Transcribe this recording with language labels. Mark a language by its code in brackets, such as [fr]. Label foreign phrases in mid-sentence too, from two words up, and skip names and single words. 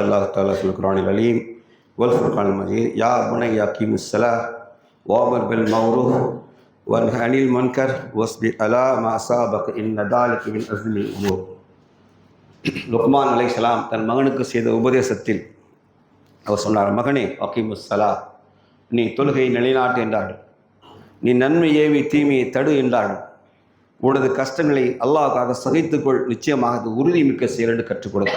[ar] الله تعالى في القرآن العليم والفرقان المجيد يا بني أقم الصلاة وأمر بالمعروف وانه عن المنكر واصبر على ما أصابك إن ذلك من عزم الأمور. [ta] லுக்மான் [ar] عليه السلام [ta] தன் மகனுக்கு செய்த உபதேசத்தில் அவர் சொன்னார், மகனே [ar] أقم الصلاة, [ta] நீ தொழுகையை நிலைநாட்டு என்றார்கள். நீ நன்மை ஏவி தீமையை தடு என்றார்கள். உனது கஷ்டங்களை அல்லாஹ்வுக்காக சகித்துக்கொள், நிச்சயமாக அது உறுதி மிக்க செயல் என்று கற்றுக் கொடுத்தார்.